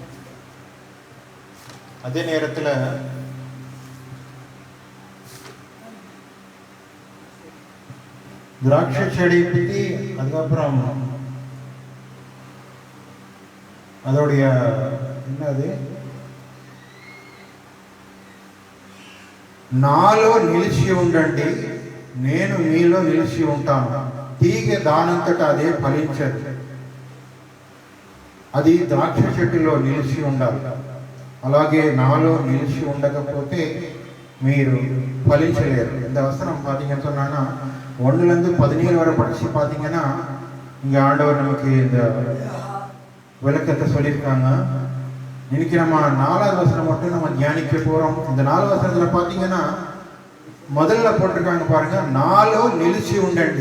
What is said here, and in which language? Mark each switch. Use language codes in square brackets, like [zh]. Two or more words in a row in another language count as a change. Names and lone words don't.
[ta] அதே நேரத்தில் திராட்சை செடியை பற்றி அதுக்கப்புறம் அதோடைய என்னது [te] నాలో నిలిచి ఉండండి, నేను మీలో నిలిచి ఉంటాను. తీగ దానంతటా అదే ఫలించదు. అది ద్రాక్ష చెట్టులో నిలిచి ఉండాలి. అలాగే నాలో నిలిచి ఉండకపోతే మీరు ஃபலிச்சலேர். [ta] இந்த வசனம் பார்த்தீங்கன்னு சொன்னா 1 17 வரை படிச்சு பார்த்தீங்கன்னா இங்கே ஆண்டவர் நமக்கு இந்த விளக்கத்தை சொல்லியிருக்காங்க. இன்னைக்கு நம்ம 4வது வசனம் மட்டும் நம்ம தியானிக்க போகிறோம். இந்த 4 வசனத்தில் பார்த்தீங்கன்னா முதல்ல போட்டிருக்காங்க பாருங்க, [te] నాలో నిలిచి ఉండండి.